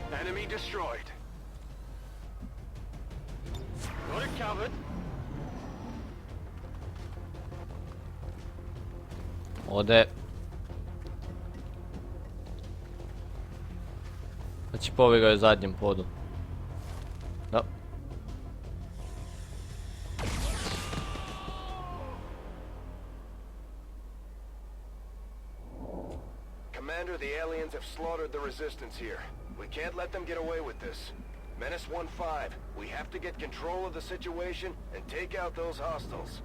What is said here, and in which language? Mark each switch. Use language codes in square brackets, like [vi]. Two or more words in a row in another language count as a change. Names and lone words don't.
[en] Enemy destroyed. Got it covered. [hr] Ode. Znači pobjegao je zadnjem podu. Da. [en] Commander, the aliens have slaughtered the resistance here. We can't let them get away with this. Menace 1-5, we have to get control of the situation and take out those hostiles.